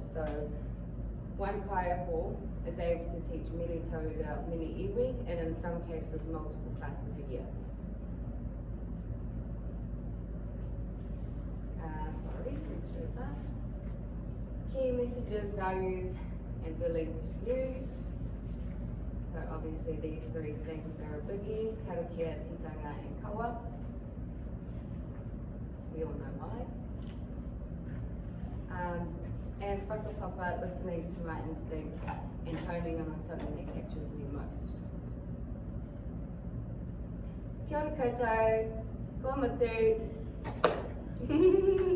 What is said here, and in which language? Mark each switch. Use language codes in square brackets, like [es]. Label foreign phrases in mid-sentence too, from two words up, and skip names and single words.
[en] So one kaiako is able to teach many tauira, many iwi, and in some cases multiple classes a year. Key messages, values, and beliefs used. So obviously these three things are a biggie: [mi] karakia, tikanga, [en] and kawa. We all know why. And whakapapa, listening to my instincts and honing in on something that captures me most. [mi] Kia ora koutou, ko matu.